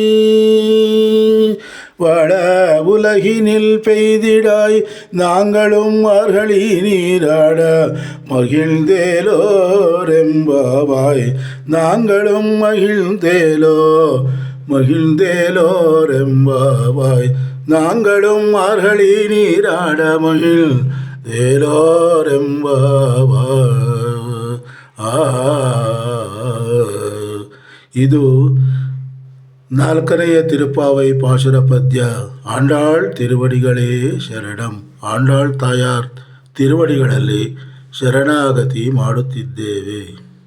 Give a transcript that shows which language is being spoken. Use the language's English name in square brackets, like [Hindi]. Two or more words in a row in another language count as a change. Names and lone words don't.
[Tamil] வாழ உலகினில் பெய்திடாய் நாங்களும் மார்கழி நீராட மகிழ்ந்தேலோரெம்பாவாய் நாங்களும் மகிழ்ந்தேலோரெம்பாவாய் நாங்களும் மார்கழி நீராட மகிழ்ந்தேலோரெம்பாவாய். [Kannada] ಇದು ನಾಲ್ಕನೆಯ ತಿರುಪಾವೈ ಪಾಶುರ ಪದ್ಯ. ಆಂಡಾಳ್ ತಿರುವಡಿಗಳೇ ಶರಣಂ. ಆಂಡಾಳ್ ತಾಯಾರ್ ತಿರುವಡಿಗಳಲ್ಲಿ ಶರಣಾಗತಿ ಮಾಡುತ್ತಿದ್ದೇವೆ.